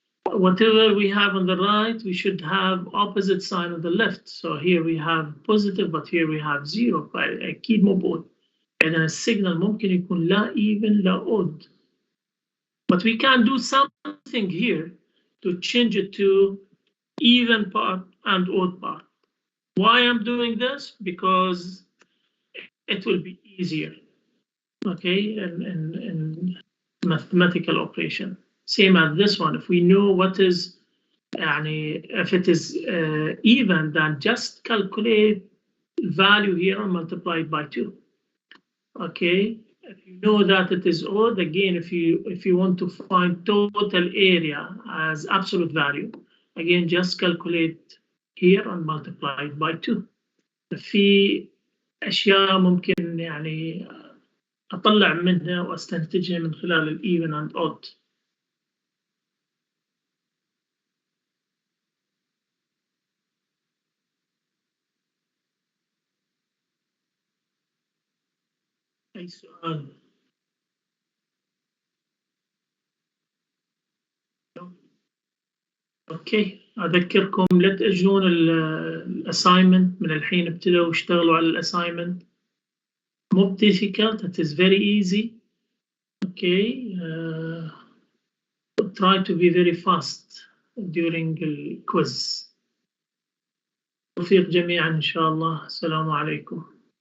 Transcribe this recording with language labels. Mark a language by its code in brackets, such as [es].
[en] Whatever we have on the right, we should have opposite sign on the left. So here we have positive, but here we have zero. [ar] أكيد مو بود. يعني السيجنال ممكن يكون لا even لا odd. [en] But we can do something here to change it to even part and odd part. Why I'm doing this? Because it will be easier, okay, in mathematical operation. Same as this one. If we know what is, if it is even, then just calculate value here and multiply it by 2. Okay. If you know that it is odd, again, if you want to find total area as absolute value, again, just calculate here and multiply it by 2. [ar] في أشياء ممكن يعني أطلع منها وأستنتجها من خلال ال [en] even and odd. [ar] أي سؤال؟ اوكي اذكركم لا تاجلون الاساينمنت من الحين, ابتدوا واشتغلوا على الاساينمنت. مو [en] difficult, it is very easy. Okay, try to be very fast during the quiz. [ar] توفيق جميعا ان شاء الله. السلام عليكم.